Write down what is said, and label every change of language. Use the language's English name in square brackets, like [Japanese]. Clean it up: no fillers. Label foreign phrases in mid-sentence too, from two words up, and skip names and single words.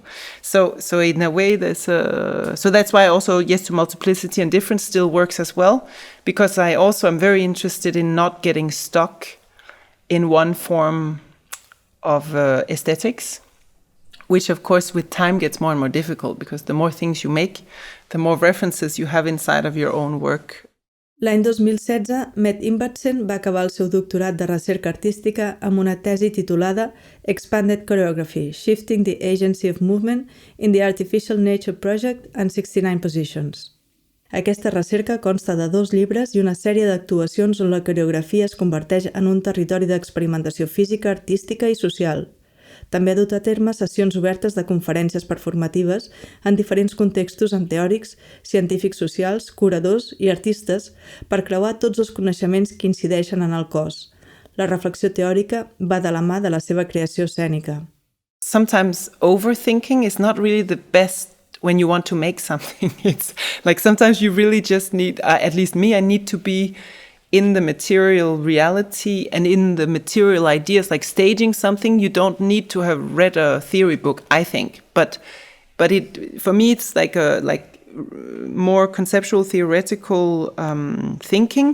[English] So in a way, so that's why also yes to multiplicity and difference still works as well, because I also am very interested in not getting stuck in one form of aesthetics, which of course with time gets more and more difficult, because the more things you make, the more references you have inside of your own work. [Catalan] L'any 2016, Mette Ingvartsen va acabar el seu doctorat de recerca artística amb una tesi titulada Expanded Choreography, Shifting the Agency of Movement in the Artificial Nature Project and 69 Positions. Aquesta recerca consta de 2 llibres i una sèrie d'actuacions on la coreografia es converteix en un territori d'experimentació física, artística i social. També ha dut a terme sessions obertes de conferències performatives en diferents contextos amb teòrics, científics socials, curadors i artistes per creuar tots els coneixements que incideixen en el cos. La reflexió teòrica va de la mà de la seva creació escènica. [English] Sometimes overthinking is not really the best when you want to make something. It's like sometimes you really just need, at least me, I need to be in the material reality and in the material ideas, like staging something. You don't need to have read a theory book, I think, but it, for me, it's like more conceptual, theoretical thinking.